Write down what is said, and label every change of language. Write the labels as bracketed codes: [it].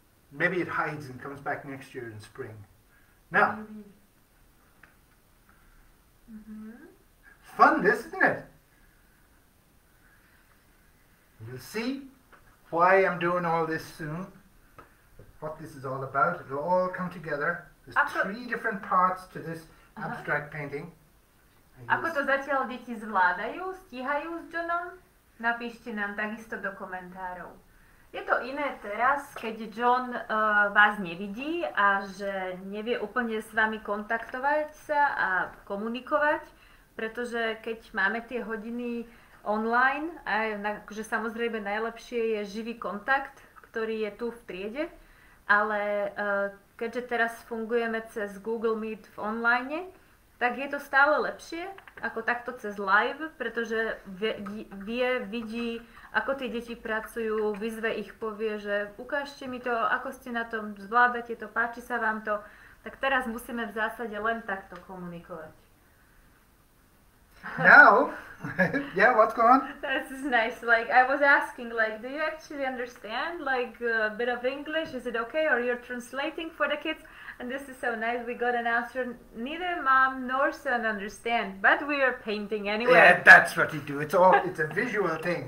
[en] Maybe it hides and comes back next year in spring. Now, fun this, isn't it? You'll see why I'm doing all this soon, what this is all about. It'll all come together. There's 3 different parts to this abstract painting. [sk] Ako to zatiaľ deti zvládajú, stíhajú s Johnom? Napíšte nám takisto do komentárov. Je to iné teraz, keď John vás nevidí a že nevie úplne s vami kontaktovať sa a komunikovať, pretože keď máme tie hodiny online, že samozrejme najlepšie je živý kontakt, ktorý je tu v triede, ale keďže teraz fungujeme cez Google Meet v online, tak je to stále lepšie ako takto cez live, pretože vidí, ako tie deti pracujú, vyzve ich, povie, že ukážte mi to, ako ste na tom, zvládate to, páči sa vám to, tak teraz musíme v zásade len takto komunikovať. [en] Now, yeah, what's going on? This is nice. Like, I was asking, like, do you actually understand, like, a bit of English? Is it okay? Or you're translating for the kids? And this is so nice. We got an answer. Neither mom nor son understand, but we are painting anyway. Yeah, that's what you do. It's a visual thing.